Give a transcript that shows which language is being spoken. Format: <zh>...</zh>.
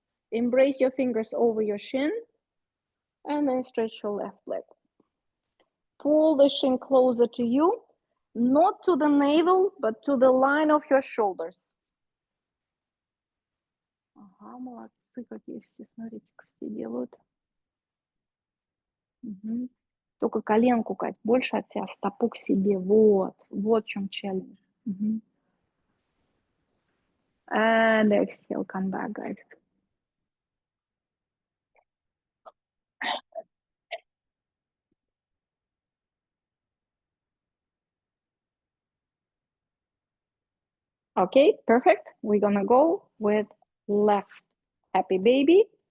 <en>Embrace your fingers over your shin and then stretch your left leg. Pull the shin closer to you, not to the navel, but to the line of your shoulders.</en> <ru>Ага, молодцы какие все, смотрите, как все делают. Угу. Только коленку, Кать, больше от себя, стопу к себе, вот, вот в чем челлендж. Угу.</ru> <en>And exhale, come back, guys. Okay, perfect. We're gonna go with left happy baby.</en>